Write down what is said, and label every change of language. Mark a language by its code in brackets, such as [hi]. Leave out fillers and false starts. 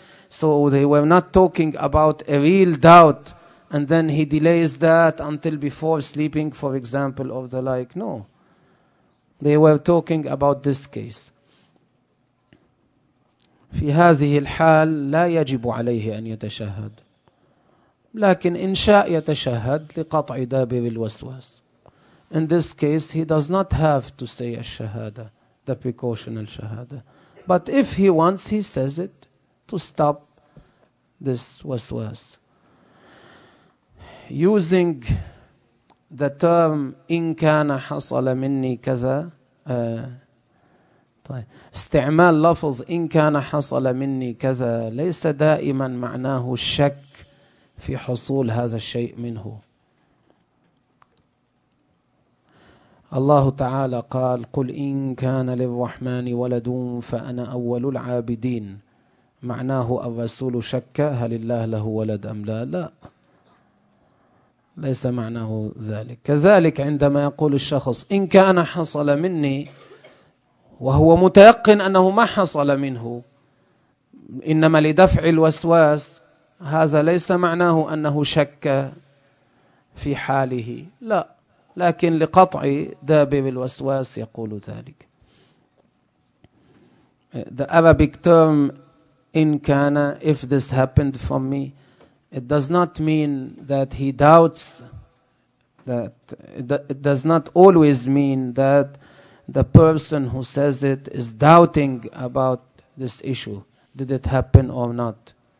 [en] So they were not talking about a real doubt, and then he delays that until before sleeping, for example, or the like. No. They were talking about this case. [ar] في هذه الحال لا يجب عليه أن يتشهد. لكن إن شاء يتشهد لقطع دابر الوسواس. [en] In this case, he does not have to say al-shahada, the precautional shahada. But if he wants, he says it to stop this waswas. Using the term [ar] إن كان حصل مني كذا, استعمال لفظ إن كان حصل مني كذا ليس دائما معناه الشك في حصول هذا الشيء منه. الله تعالى قال قل إن كان للرحمن ولد فأنا أول العابدين, معناه الرسول شك هل الله له ولد أم لا؟ لا, ليس معناه ذلك. كذلك عندما يقول الشخص إن كان حصل مني وهو متيقن أنه ما حصل منه إنما لدفع الوسواس, هذا ليس معناه أنه شك في حاله, لا, لكن لقطع دابر الوسواس يقول ذلك. [en] The Arabic term إن كان, if this happened from me, it does not mean that he doubts, that it does not always mean that the person who says it is doubting about this issue, did it happen or not.